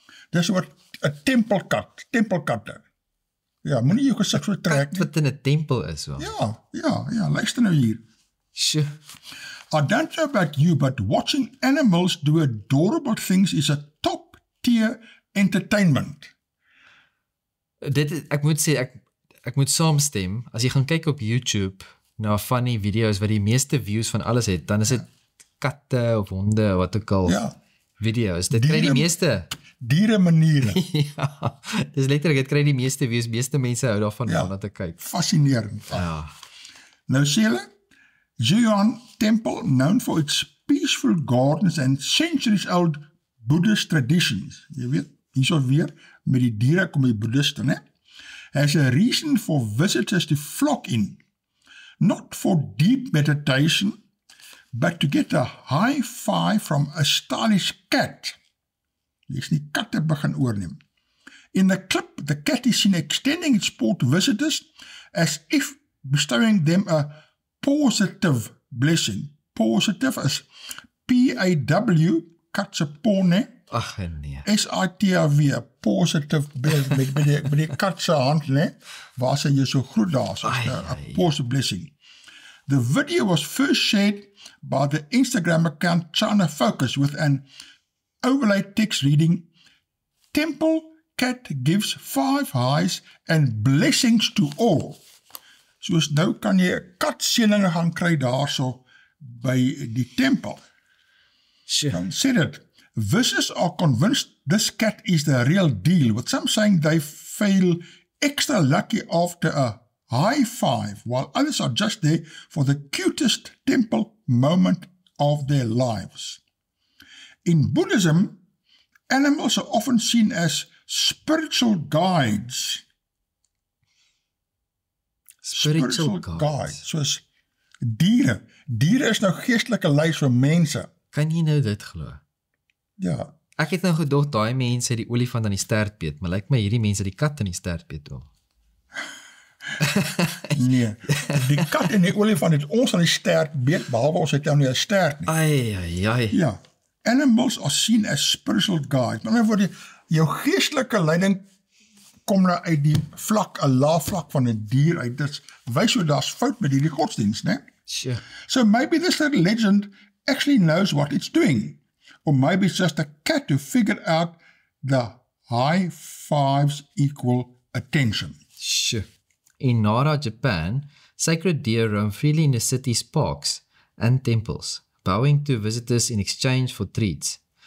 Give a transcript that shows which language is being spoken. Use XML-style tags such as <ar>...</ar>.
<af>Dis wat 'n tempelkatte. Ja, moenie jou gesig so trek nie. Wat in 'n tempel is so. Ja, luister nou hier. Sjoe.</af> <en>I don't know about you, but watching animals do adorable things is a top tier entertainment.</en> <af>Ek moet sê, ek moet saamstem, as jy gaan kyk op YouTube na van die video's wat die meeste views van alles het, dan is dit katte of honde, wat ook al, video's, dit kry die meeste. Diere maniere. Ja, dis letterlik, dit kry die meeste views, meeste mense hou daarvan om na te kyk. Fascinerend. Ja. Nou sê hulle,</af> <en>Zhuan Temple, known for its peaceful gardens and centuries-old Buddhist traditions.</en> <af>Jy weet, hierso weer, met die diere kom die boeddhiste, ne?</af> <en>Has a reason for visitors to flock in. Not for deep meditation, but to get a high five from a stylish cat.</en> <af>Jy is nie katte begin oorneem.</af> <en>In the clip, the cat is seen extending its paw to visitors as if bestowing them a positive blessing. Positive is</en> <af>P-A-W, kat se paw, ne? Ag nee. S-I-T-A-W,</af> <en>positive blessing,</en> <af>met die kat se hand, ne? Waar sy jy so groet daar, so</af> <en>a positive blessing. The video was first shared by the Instagram account China Focus with an overlay text reading, Temple cat gives 5 highs and blessings to all.</en> <af>Soos nou kan jy 'n katseëninge gaan kry daarso by die tempel. Dan sê dit,</af> <en>visitors are convinced this cat is the real deal, with some saying they feel extra lucky after a high five, while others are just there for the cutest temple moment of their lives. In Buddhism, animals are often seen as spiritual guides. Spiritual guides.</en> <af>Soos diere. Diere is nou geestelike leiers vir mense. Kan jy nou dit glo? Ja. Ek het nou gedog, daai mense het die olifant aan die stert beet, maar lyk my hierdie mense het die kat aan die stert beet ook. Nee, Die kat en die olifant het ons aan die stert beet, behalwe ons het nou nie 'n stert nie. Ai. Ja.</af> <en>Animals are seen as spiritual guides.</en> <af>Maar word jou geestelike leiding kom nou uit die vlak, 'n lae vlak van 'n dier uit. Dit wys jou daar's fout met hierdie godsdienst, né?</af> <en>Sure. So maybe this legend actually knows what it's doing. Or maybe it's just a cat who figured out the high fives equal attention. Sure. In Nara, Japan, sacred deer roam freely in the city's parks and temples, bowing to visitors in exchange for treats.</en>